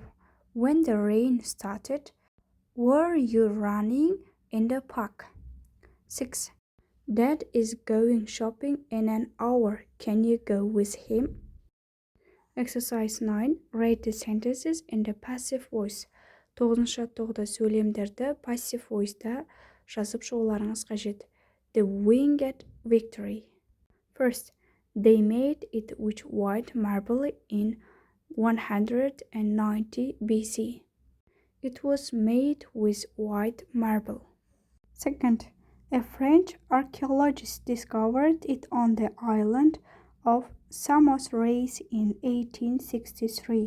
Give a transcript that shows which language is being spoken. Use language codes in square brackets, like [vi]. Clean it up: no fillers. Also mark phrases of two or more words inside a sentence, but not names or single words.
[en] When the rain started, were you running in the park? 6. Dad is going shopping in an hour. Can you go with him? Exercise 9. Write the sentences in the passive voice. [kk] 9-ші жаттығуда сөйлемдерді [en] passive voice'да [kk] жазып шығуларыңыз қажет. [en] The winged victory. First, they made it with white marble in 190 BC. It was made with white marble. Second, a French archaeologist discovered it on the island of Samothrace in 1863.